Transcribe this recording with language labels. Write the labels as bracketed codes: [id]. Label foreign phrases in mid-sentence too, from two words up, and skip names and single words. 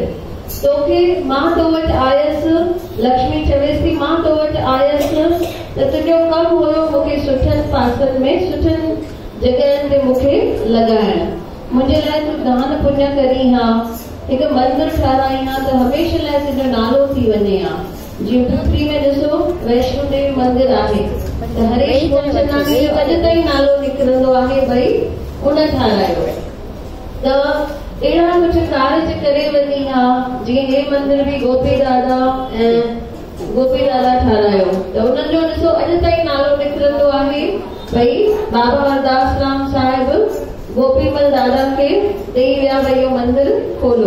[sd] तोखे मां तो वटि आयसि, लक्ष्मी चवेसि थी मां तो वटि आयसि त तुंहिंजो कमु हुयो मूंखे सुठनि पासनि में, सुठनि जॻहियुनि ते मूंखे लॻाइण। मुंहिंजे लाइ तूं दान पुण्य करी हा, हिकु मंदिर ठाराई हा त हमेशह लाइ तुंहिंजो नालो थी वञे हा। जीअं पुत्री में ॾिसो वैष्णो देवी मंदिर आहे त हरेश मूलचंदानी जो अॼु ताईं नालो निकिरंदो आहे भई उन ठारायो। त अहिड़ा कुझु कार्य करे वञी हा, जीअं हे मंदिर बि गोपी दादा ठारायो त उन्हनि जो ॾिसो अॼु ताईं नालो निकिरंदो आहे भई बाबा हरदास राम साहिब गोपीमल दादा खे ॾेई विया भई इहो मंदिर खोलो।